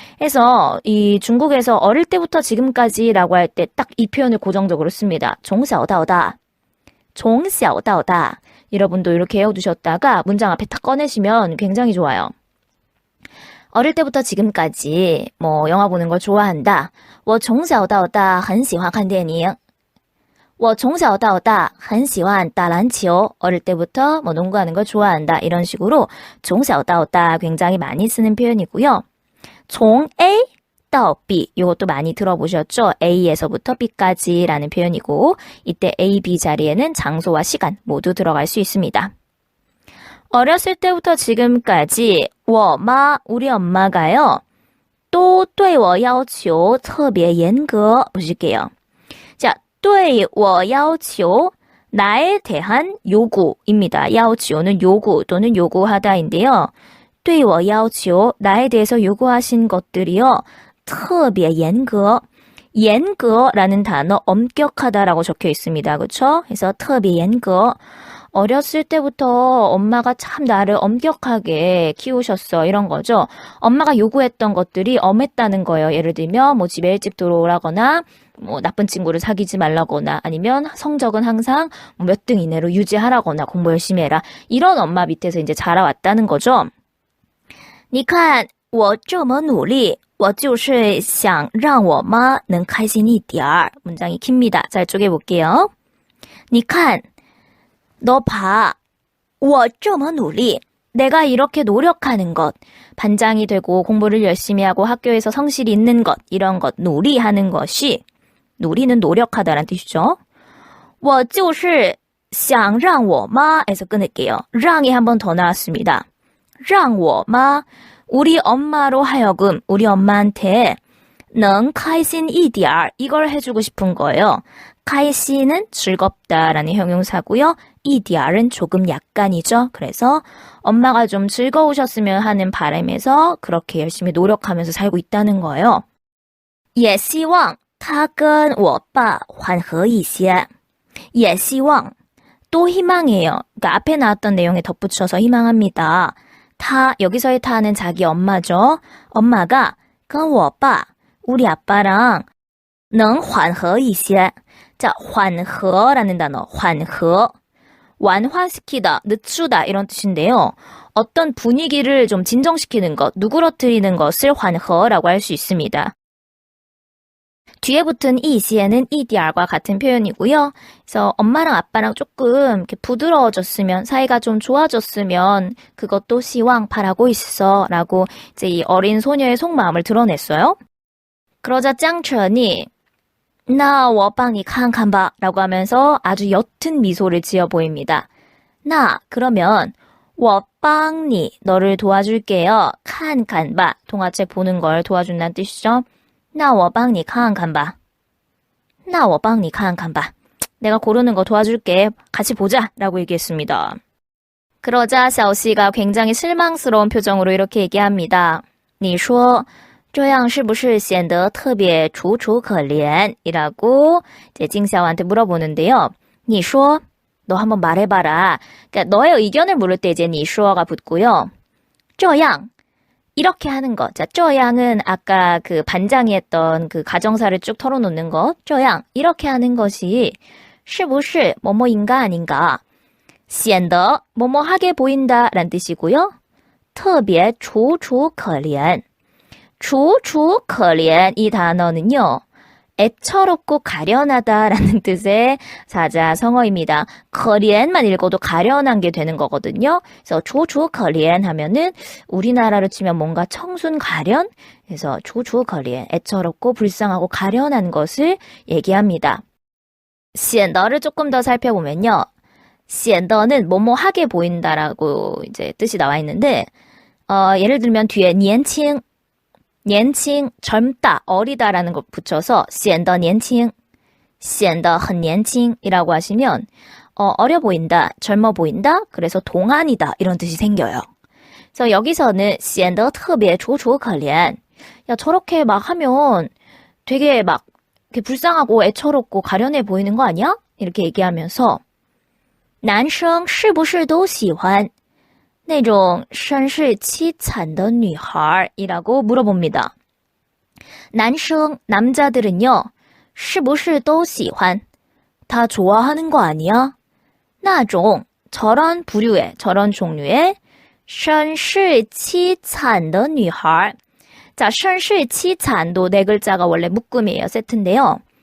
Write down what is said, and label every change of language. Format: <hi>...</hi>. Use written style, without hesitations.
<ko>해서 이 중국에서 어릴 때부터 지금까지라고 할 때 딱 이 표현을 고정적으로 씁니다.</ko> <zh>从小到大从小到大</zh> <ko>여러분도 이렇게 외워두셨다가 문장 앞에 딱 꺼내시면 굉장히 좋아요. 어릴 때부터 지금까지 뭐 영화 보는 걸 좋아한다.</ko> <zh>我从小到大很喜欢看电影我从小到大很喜欢打篮球</zh> <ko>어릴 때부터 뭐 농구하는 걸 좋아한다. 이런 식으로</ko> <zh>从小到大</zh> <ko>굉장히 많이 쓰는 표현이고요.</ko> <zh>从 A 到B</zh> <ko>이것도 많이 들어보셨죠? A에서부터 B까지라는 표현이고 이때 A, B 자리에는 장소와 시간 모두 들어갈 수 있습니다. 어렸을 때부터 지금까지</ko> <zh>我妈</zh> <ko>우리 엄마가요.</ko> <zh>都对我要求特别严格</zh> <ko>보실게요. 자,</ko> <zh>对我要求</zh> <ko>나에 대한 요구입니다.</ko> <zh>要求</zh> <ko>는 요구 또는 요구하다인데요.</ko> <zh>对我要求</zh> <ko>나에 대해서 요구하신 것들이요.</ko> <zh>特别严格 严格</zh> <ko>라는 단어 엄격하다라고 적혀 있습니다. 그렇죠? 그래서</ko> <zh>特别严格</zh> <ko>어렸을 때부터 엄마가 참 나를 엄격하게 키우셨어 이런 거죠. 엄마가 요구했던 것들이 엄했다는 거예요. 예를 들면 뭐 집에 일찍 들어오라거나 뭐 나쁜 친구를 사귀지 말라거나 아니면 성적은 항상 몇 등 이내로 유지하라거나 공부 열심히 해라. 이런 엄마 밑에서 이제 자라왔다는 거죠.</ko> <zh>你看我这么努力我就是想让我妈能开心一点儿</zh> <ko>문장이 깁니다. 잘 쪼개볼게요.</ko> <zh>你看</zh> <ko>너 봐.</ko> <zh>我这么努力</zh> <ko>내가 이렇게 노력하는 것. 반장이 되고 공부를 열심히 하고 학교에서 성실히 있는 것. 이런 것. 놀이하는 것이 놀이는 노력하다라는 뜻이죠.</ko> <zh>我就是想让我妈</zh> <ko>에서 끊을게요.</ko> <zh>让</zh> <ko>이 한 번 더 나왔습니다.</ko> <zh>让我妈</zh> <ko>우리 엄마로 하여금 우리 엄마한테</ko> <zh>能开心一点儿</zh> <ko>이걸 해주고 싶은 거예요.</ko> <zh>开心</zh> <ko>은 즐겁다라는 형용사고요.</ko> <zh>一点</zh> <ko>은 조금 약간이죠. 그래서 엄마가 좀 즐거우셨으면 하는 바람에서 그렇게 열심히 노력하면서 살고 있다는 거예요.</ko> <zh>也希望他跟我爸缓和一些. 也希望</zh> <ko>또 희망해요. 그러니까 앞에 나왔던 내용에 덧붙여서 희망합니다. 타 여기서의 타는 자기 엄마죠. 엄마가</ko> <zh>跟我爸</zh> <ko>우리 아빠랑</ko> <zh>能缓和一些.</zh> <ko>자,</ko> <zh>缓和</zh> <ko>라는 단어,</ko> <zh>缓和.</zh> <ko>완화시키다, 늦추다 이런 뜻인데요. 어떤 분위기를 좀 진정시키는 것, 누그러뜨리는 것을</ko> <zh>缓和</zh> <ko>라고 할 수 있습니다. 뒤에 붙은 이시에는 이디알과 같은 표현이고요. 그래서 엄마랑 아빠랑 조금 이렇게 부드러워졌으면, 사이가 좀 좋아졌으면 그것도 시왕 바라고 있어 라고 이제 이 어린 소녀의 속마음을 드러냈어요. 그러자 짱천이</ko> <zh>那我帮你看看吧</zh> <ko>라고 하면서 아주 옅은 미소를 지어 보입니다. 나 그러면</ko> <zh>我帮你</zh> <ko>너를 도와줄게요.</ko> <zh>看看吧</zh> <ko>동화책 보는 걸 도와준다는 뜻이죠.</ko> <zh>那我帮你看看吧.那我帮你看看吧.</zh> <ko>내가 고르는 거 도와줄게. 같이 보자 라고 얘기했습니다. 그러자 샤오씨가 굉장히 실망스러운 표정으로 이렇게 얘기합니다.</ko> <zh>你说这样是不是显得特别楚楚可怜</zh> <ko>이라고 이제 징샤오한테 물어보는데요.</ko> <zh>你说</zh> <ko>너 한번 말해봐라. 그러니까 너의 의견을 물을 때 이제</ko> <zh>你说</zh> <ko>가 붙고요.</ko> <zh>这样</zh> <ko>이렇게 하는 것. 자,</ko> <zh>这样</zh> <ko>은 아까 그 반장이 했던 그 가정사를 쭉 털어놓는 것.</ko> <zh>这样</zh> <ko>이렇게 하는 것이</ko> <zh>是不是</zh> <ko>뭐뭐인가 아닌가.</ko> <zh>显得</zh> <ko>뭐뭐하게 보인다 라는 뜻이고요.</ko> <zh>特别楚楚可怜 楚楚可怜</zh> <ko>이 단어는요. 애처롭고 가련하다라는 뜻의 사자성어입니다.</ko> <zh>可怜</zh> <ko>만 읽어도 가련한 게 되는 거거든요. 그래서</ko> <zh>楚楚可怜</zh> <ko>하면은 우리나라로 치면 뭔가 청순 가련? 그래서</ko> <zh>楚楚可怜</zh> <ko>애처롭고 불쌍하고 가련한 것을 얘기합니다.</ko> <zh>显得</zh> <ko>를 조금 더 살펴보면요.</ko> <zh>显得</zh> <ko>는 뭐뭐하게 보인다라고 이제 뜻이 나와 있는데 예를 들면 뒤에</ko> <zh>年轻 年轻</zh> <ko>젊다, 어리다라는 걸 붙여서</ko> <zh>显得年轻, 显得很年轻</zh> <ko>이라고 하시면 어려 보인다, 젊어 보인다, 그래서 동안이다 이런 뜻이 생겨요. 그래서 여기서는</ko> <zh>显得特别楚楚可怜</zh> <ko>야 저렇게 막 하면 되게 막 이렇게 불쌍하고 애처롭고 가련해 보이는 거 아니야? 이렇게 얘기하면서</ko> <zh>男生是不是都喜欢那种身世凄惨的女孩</zh> <ko>이라고 물어봅니다. 男生 남자들은요.</ko> <zh>是不是都喜欢</zh> <ko>다 좋아하는 거 아니야?</ko> <zh>那种</zh> <ko>저런 부류의 저런 종류의</ko> <zh>身世凄惨的女孩</zh> <ko>자,</ko> <zh>身世凄惨</zh> <ko>도 네 글자가 원래 묶음이에요. 세트인데요.</ko>